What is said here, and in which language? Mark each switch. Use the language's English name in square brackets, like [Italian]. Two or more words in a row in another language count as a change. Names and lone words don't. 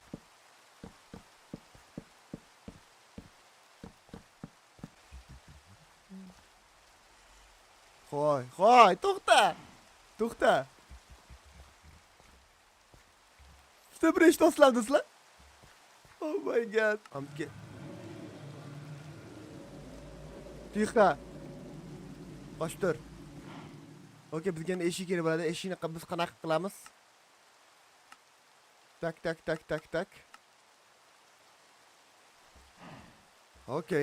[Uzbek] Hoy, to'xta. Bitta to'slar do'stlar. [English] Oh my god. [Uzbek] Tixa. Qoch tur. Okey, bizga endi eshik kerak bo'ladi. Eshikni biz qanaqa qilamiz? Tak. Okey.